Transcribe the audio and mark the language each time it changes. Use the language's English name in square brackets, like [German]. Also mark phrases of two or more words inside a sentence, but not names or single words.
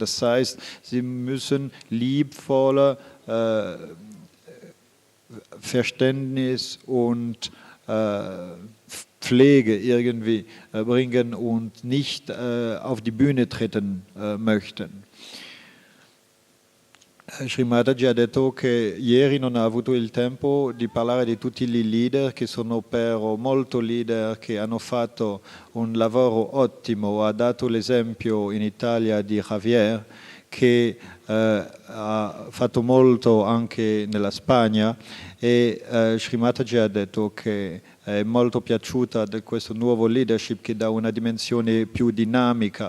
[German] Das heißt, sie müssen liebevolle Verständnis und Pflege irgendwie bringen und nicht auf die Bühne treten möchten. [Italian] Shri Mataji ha detto che ieri non ha avuto il tempo di parlare di tutti i leader che sono però molto leader, che hanno fatto un lavoro ottimo. Ha dato l'esempio in Italia di Javier, che ha fatto molto anche nella Spagna, e Shri Mataji ha detto che è molto piaciuta di questo nuovo leadership che dà una dimensione più dinamica.